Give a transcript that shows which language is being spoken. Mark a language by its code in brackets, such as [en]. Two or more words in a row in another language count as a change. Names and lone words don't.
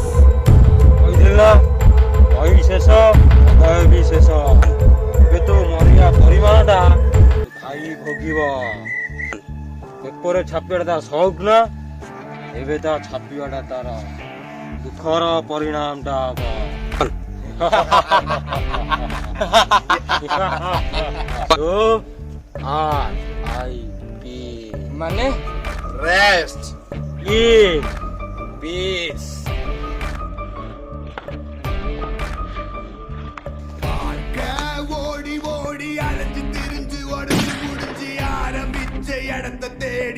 [or] କହିଦେଲା ବହି ଶେଷ ସମୟ ବି ଶେଷ ଏବେ ତ ମରିବା ପରିମାଣଟା ଭାଇ ଭୋଗିବ ପେପରରେ ଛାପିବାଟା ତା ସଉକ ନା ଏବେ ତା ଛାପିବାଟା ତାର ଦୁଃଖର ପରିଣାମଟା ହବ ମାନେ ରେଷ୍ଟ ପିସ୍ [ta] ஓடி ஓடி அலைஞ்சு திரிஞ்சு உடஞ்சு முடிஞ்சு ஆரம்பிச்ச இடத்தை தேடி